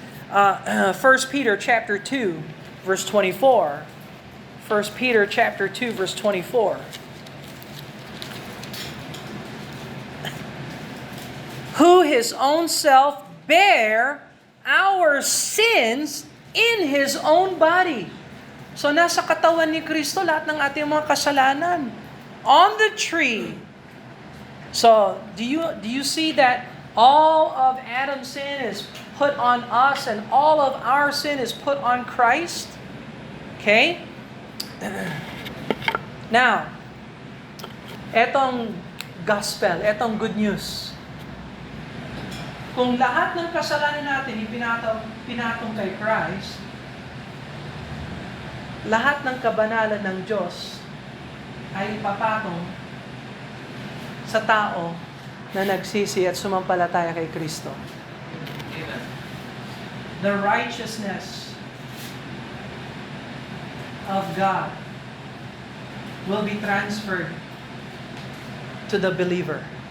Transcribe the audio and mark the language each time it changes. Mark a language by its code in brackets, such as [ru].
[en] 1 Peter chapter 2, verse 24. 1 Peter chapter 2, verse 24. Who his own self bare our sins in his own body. [tl] So nasa katawan ni Kristo lahat ng ating mga kasalanan. [en] On the tree. So, do you see that all of Adam's sin is put on us and all of our sin is put on Christ? Okay? [tl] Now, etong gospel, etong good news. Kung lahat ng kasalanan natin pinatong kay Christ, lahat ng kabanalan ng Diyos ay ipapatong sa tao na nagsisi at sumampalataya kay Kristo. [en] The righteousness of God will be transferred to the believer.